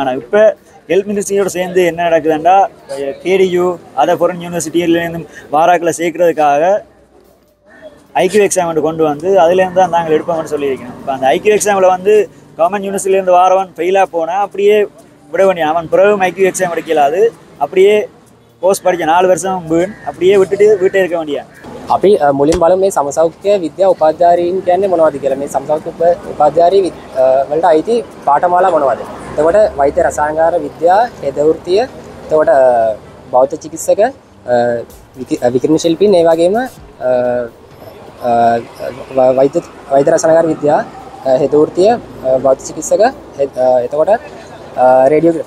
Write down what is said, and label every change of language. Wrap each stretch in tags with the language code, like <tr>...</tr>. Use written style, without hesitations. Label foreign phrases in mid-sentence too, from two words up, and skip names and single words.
<ta>ஆனால் இப்போ</ta> <en>Health Ministry</en> <ta>சேர்ந்து என்ன நடக்குதுன்னா கேடியூ அதை</ta> <en>foreign university</en> <ta>வாராக்களை சேர்க்கறதுக்காக</ta> <en>IQ exam</en> <ta>கொண்டு வந்து அதுலேருந்து தான் நாங்கள் எடுப்போம்னு சொல்லியிருக்கணும். இப்போ அந்த</ta> <en>IQ exam</en> <ta>வந்து</ta> <en>government university</en> <ta>வாரவன் ஃபெயிலாக போனால் அப்படியே விட வேண்டிய அவன் பிறகும்</ta> <en>IQ exam</en> <ta>எடுக்கலாது. அப்படியே கோர்ஸ் படித்த 4 வருஷம் அப்படியே விட்டுட்டு வீட்டே இருக்க வேண்டிய.</ta> <si>අපි මුලින් බලමු මේ සමසෞඛ්‍ය විද්‍යා උපාධ්‍යාරීන් කියන්නේ මොනවද කියලා. මේ සමසෞඛ්‍ය උපාධ්‍යාරී වලට අයිති පාඨමාලා මොනවද? එතකොට වෛද්‍ය රසායනික විද්‍යාව, හෙද වෘත්තිය, එතකොට බෞද්ධ චිකිත්සක, විකිරණ ශිල්පීන්, ඒ වගේම වෛද්‍ය රසායනික විද්‍යාව, හෙද වෘත්තිය, බෞද්ධ චිකිත්සක, එතකොට රේඩියෝග්‍රැෆි.</si>